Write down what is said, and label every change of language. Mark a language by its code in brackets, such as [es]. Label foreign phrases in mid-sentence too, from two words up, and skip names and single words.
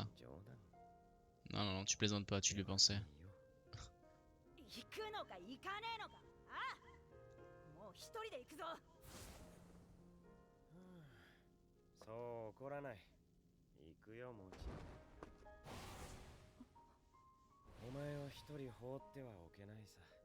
[ja] 冗談。 [fr] Non, non, non, tu plaisantes pas, tu lui pensais. [ja] 行くのか行かねえのか。ああ、もう一人で行くぞ。そう怒らない。行くよもちろん。お前を一人放ってはおけないさ。